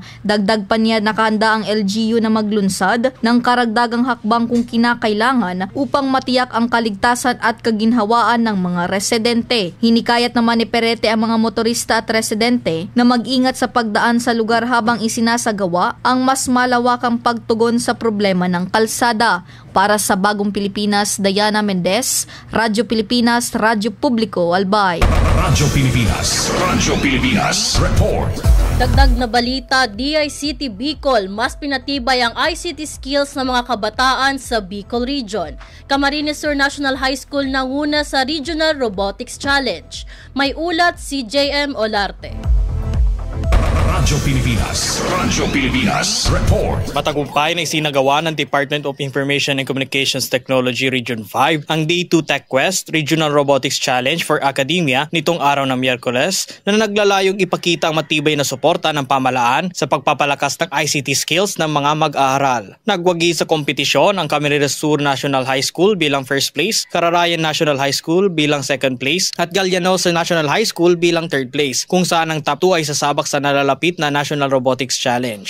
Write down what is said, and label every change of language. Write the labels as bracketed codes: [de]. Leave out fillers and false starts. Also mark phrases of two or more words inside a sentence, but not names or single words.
[tl] Dagdag pa niya, nakahanda ang LGU na maglunsad ng karagdagang hakbang kung kinakailangan upang matiyak ang kaligtasan at kaginhawaan ng mga residente. Hinikayat naman ni Perete ang mga motorista at residente na mag-ingat sa pagdaan sa lugar habang isinasagawa ang mas malawakang pagtugon sa problema ng kalsada. Para sa Bagong Pilipinas, Diana Mendez, Radyo Pilipinas, Radyo Publiko, Albay. Radyo Pilipinas, report. Dagdag na balita, DICT Bicol, mas pinatibay ang [en] ICT skills [tl] ng mga kabataan sa Bicol Region. Camarines Sur National High School nanguna sa Regional Robotics Challenge. May ulat si JM Olarte. Radyo Pilipinas, report. Matagumpay na isinagawa ng Department of Information and Communications Technology Region 5 ang Day 2 Tech Quest Regional Robotics Challenge for Academia nitong araw ng Miyerkules na naglalayong ipakita ang matibay na suporta ng pamahalaan sa pagpapalakas ng [en] ICT skills [tl] ng mga mag-aaral. Nagwagi sa kompetisyon ang Camarines Sur National High School bilang [en] first place, [tl] Cararayan National High School bilang [en] second place [tl] at Galianosa National High School bilang [en] third place, [tl] kung saan ang top 2 ay sasabak sa nalalapit na National Robotics Challenge.